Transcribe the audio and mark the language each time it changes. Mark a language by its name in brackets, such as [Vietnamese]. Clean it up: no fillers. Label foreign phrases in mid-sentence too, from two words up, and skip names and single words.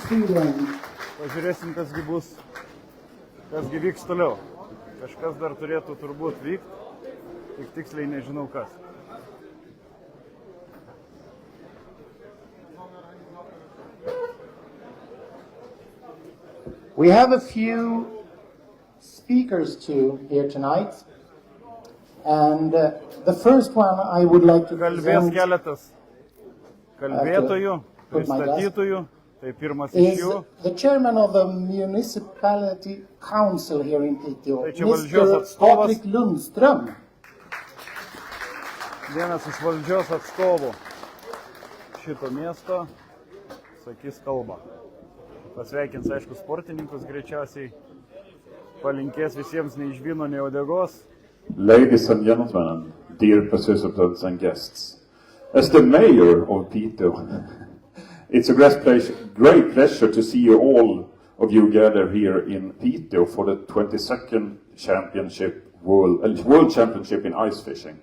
[Lithuanian] Pažiūrėsim, kasgi bus, kasgi vyks toliau. Kažkas dar turėtų turbūt vykti, tik tiksliai nežinau kas. [English] We have a few speakers too here tonight. And the first one I would like to [Lithuanian] Kalbės [English] present [Lithuanian] keletas kalbėtojų, pristatytojų, tai pirmas iš [English] is [Lithuanian] jų. [English] the chairman of the municipality council here in Piteå, [Lithuanian] Tai čia valdžios [English] Mr. [Lithuanian] atstovas. [English] Patrik Lundström. [Lithuanian] Vienas iš valdžios atstovų šito miesto sakys kalbą. Pasveikins, aišku, sportininkus greičiausiai, palinkės visiems nei iš vyno, nei uodegos. [English] Ladies and gentlemen, dear participants and guests, as the mayor of Piteå, it's a great pleasure to see you all of you gather here in Piteå for the 22nd World Championship in ice fishing.